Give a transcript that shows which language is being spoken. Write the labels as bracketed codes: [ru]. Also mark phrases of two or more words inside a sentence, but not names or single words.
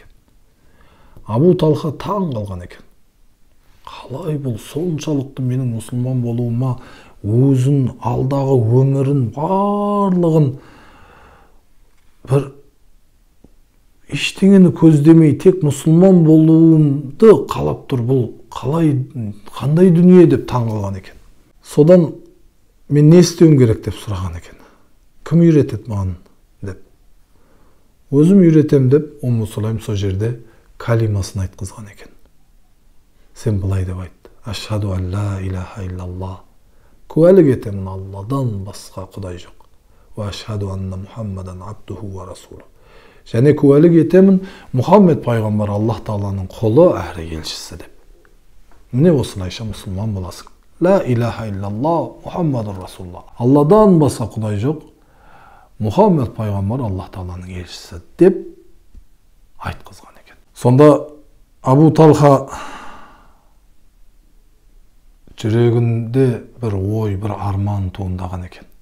[kk] Абу Талха таң қалған екен. Қалай бұл соншалықты менің мұсылман болуыма өзін, алдағы өмірін, барлығын бір ештеңені көздемей тек мұсылман болуымды қалап тұр, бұл қандай дүние деп таң қалған екен. Содан мен не істеуім керек деп сұраған екен. Кім үйретеді маған деп. Өзім үйретем деп Умму Сулайм сол жерде калимасын айтқызған екен. Сен былай деп айт: [ar] أشهد أن لا إله إلا الله, [kk] куәлік етемін Алладан басқа құдай жоқ. [ar] وأشهد أن محمدا عبده ورسوله, [kk] және куәлік етемін Мұхаммед пайғамбар Аллах Тағаланың құлы әрі елшісі деп. Міне осылайша мұсылман боласың. [ar] لا إله إلا الله محمد رسول الله, [kk] Алладан басқа құдай жоқ, Мұхаммед пайғамбар Аллах Тағаланың елшісі деп айтқызған екен. Сонда Абу Талха жүрегінде бір ой, бір арман туындаған екен.